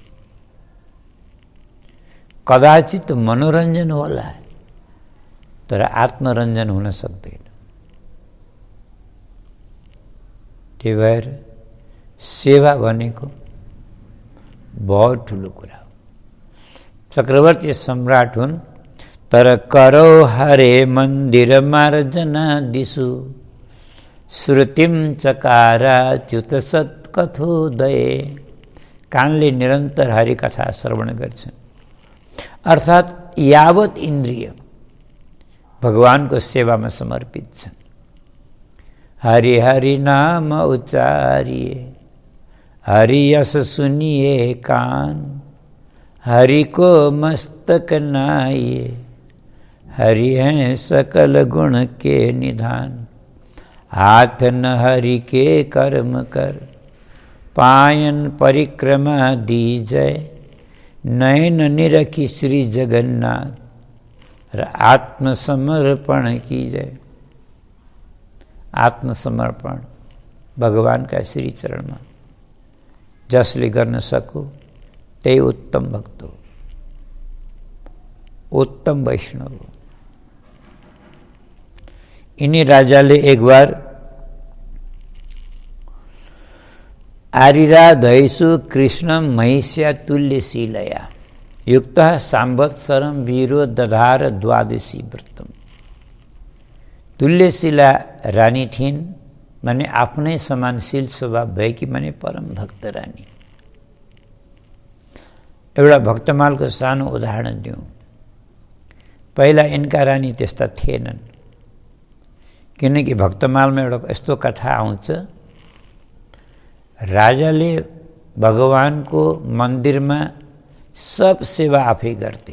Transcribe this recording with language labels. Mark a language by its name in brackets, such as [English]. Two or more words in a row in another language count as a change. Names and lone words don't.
[Nepali] कदाचित मनोरञ्जन होला, तर आत्मरञ्जन हुन सक्दैन। त्यही भएर सेवा भनेको बहुत ठुलो कुरा हो। चक्रवर्ती सम्राट हुन्, तर [Sanskrit] करौ हरे मन्दिर मार्जना दिसु श्रुतिम चकारा च्युत सत्कथोदय। [Nepali] कानले निरन्तर हरिकथा श्रवण गर्छन्। अर्थात् यावत इन्द्रिय भगवानको सेवामा समर्पित छन्। [Hindi] हरि हरि नाम उच्चारिए, हरि यस सुनिए कान, हरि को मस्तक नाइए, हरि हैं सकल गुण के निधान। हाथ न हरि के कर्म कर, पायन परिक्रमा दीजय। नयन निरखी श्री जगन्नाथ, आत्मसमर्पण कीजय। [Nepali] आत्मसमर्पण भगवानका श्री चरणमा जसले गर्न सकु त्यही उत्तम भक्त हो। उत्तम वैष्णव। यिनी राजाले एकबार [Sanskrit] आरिराधयसु कृष्ण महिष्या तुल्यशीलया युक्त सांवत्सरम वीरो दधार द्वादशी व्रतम। [Nepali] तुल्यशीला रानी थिइन् भने आफ्नै समानशील स्वभाव भएकी माने परम भक्त रानी। एउटा भक्तमालको सानो उदाहरण दिउँ। पहिला यिनका रानी त्यस्ता थिएनन्, किनकि भक्तमालमा एउटा यस्तो कथा आउँछ, राजाले भगवानको मन्दिरमा सब सेवा आफै गर्थे।